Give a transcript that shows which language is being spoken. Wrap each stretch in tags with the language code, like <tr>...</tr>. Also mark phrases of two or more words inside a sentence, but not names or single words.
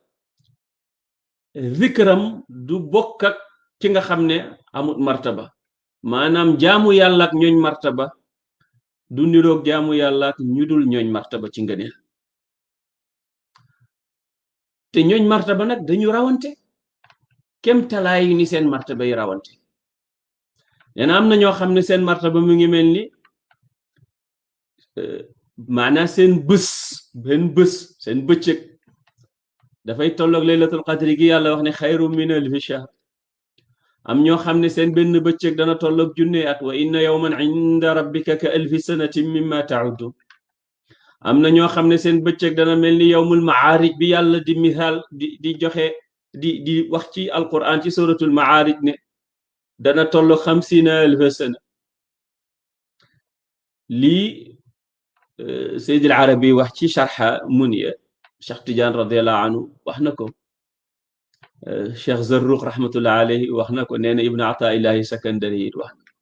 <wo>zikram du bokk ak ki nga xam ne amut martaba maanaam jaamu yàlla ak ñooñ martaba du niroog jaamu yàlla ak ñu dul ñooñ martaba ci ngëneel te ñooñ martaba nag dañu rawante kem talaay ni seen martaba yi rawante nee na am na ñoo xam ne seen martaba mu ngi mel ni maanaam seen bés seen bëccëg dafay tolloog</wo> <ar>ليلة القدر</ar> <wo>gi yàlla wax ne</wo> <ar>خير من ألف شهر</ar> <wo>am ñoo xam ne seen benn bëccëg dana tolloog junne at</wo> <ar>وإن يوما عند ربك كألف سنة مما تعدون</ar> <wo>am na ñoo xam ne seen bëccëg dana mel ni</wo> <ar>يوم المعارج</ar> <wo>bi yàlla di misaal di joxe di wax ci alquran ci</wo> <ar>سورة المعارج</ar> <wo>ne dana tolloog 50,000 sana lii Sayyid al-Arabi wax ci sharha Munya Cheikh Tidiane</wo> <ar>رضي الله عنه</ar> <wo>wax na ko Cheikh Zarruq</wo> <ar>رحمة الله عليه</ar> <wo>wax na ko nee na Ibn Ataillahi Sakandari it wax</wo>